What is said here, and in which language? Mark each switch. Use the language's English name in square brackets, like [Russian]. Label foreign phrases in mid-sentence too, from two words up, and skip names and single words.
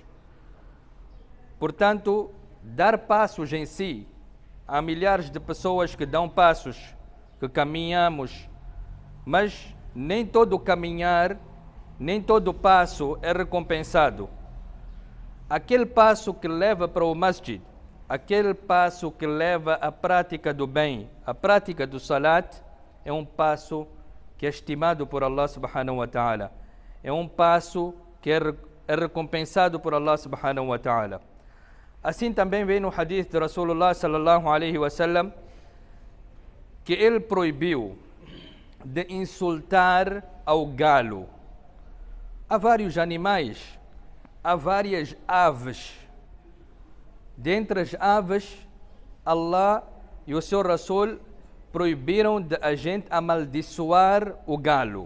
[Portuguese] Portanto, dar passos em si, há milhares de pessoas que dão passos, que caminhamos, mas nem todo caminhar, nem todo passo é recompensado. Aquele passo que leva para o masjid, aquele passo que leva à prática do bem, a prática do salat, é um passo que é estimado por [Arabic] الله سبحانه وتعالى. [Portuguese] É um passo que é recompensado por [Arabic] الله سبحانه وتعالى. [Portuguese] Assim também vem no hadith de [Arabic] رسول الله صلى الله عليه وسلم [Portuguese] que ele proibiu de insultar ao galo. Há vários animais, há várias aves. Dentre as aves, Allah e o seu Rasul proibiram de a gente amaldiçoar o galo.